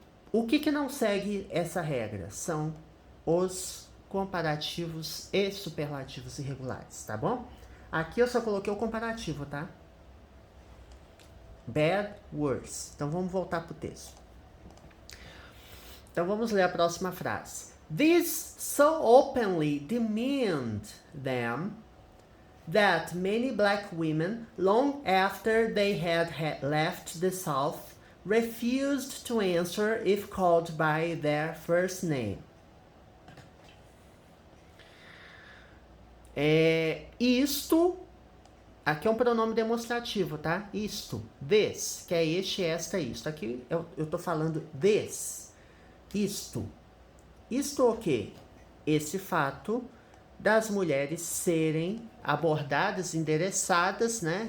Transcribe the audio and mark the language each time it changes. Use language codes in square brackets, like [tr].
[pt] O que não segue essa regra? São os comparativos e superlativos irregulares, tá bom? Aqui eu só coloquei o comparativo, tá? Bad, worse. Então vamos voltar pro texto. Então vamos ler a próxima frase. [en] This so openly demeaned them that many black women, long after they had left the South, refused to answer if called by their first name. [pt] Isto, aqui é um pronome demonstrativo, tá? Isto, this, que é este, esta, isto. Aqui eu tô falando this. Isto o quê? Esse fato das mulheres serem abordadas, endereçadas, né?